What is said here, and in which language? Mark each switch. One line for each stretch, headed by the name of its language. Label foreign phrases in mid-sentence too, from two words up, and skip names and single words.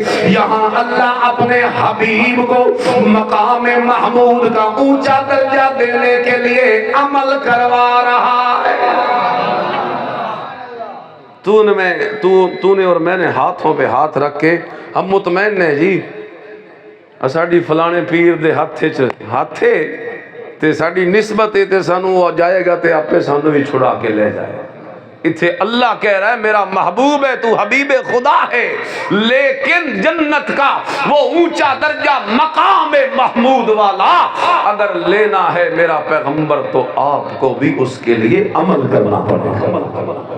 Urdu: یہاں اللہ اپنے حبیب کو مقام محمود کا اونچا درجہ دینے کے لیے عمل کروا رہا ہے۔ تو نے اور میں نے ہاتھوں پہ ہاتھ رکھ کے ہم مطمئن ہیں جی
Punjabi: ساڈی فلانے پیر دے ہاتھے تے ساڈی نسبت تے سانو جائے گا تے آپے سانو بھی چھڑا کے لے جائے۔
Urdu: اتھے اللہ کہہ رہا ہے میرا محبوب ہے، تو حبیب خدا ہے، لیکن جنت کا وہ اونچا درجہ مقام محمود والا اگر لینا ہے میرا پیغمبر تو آپ کو بھی اس کے لیے عمل کرنا پڑے گا۔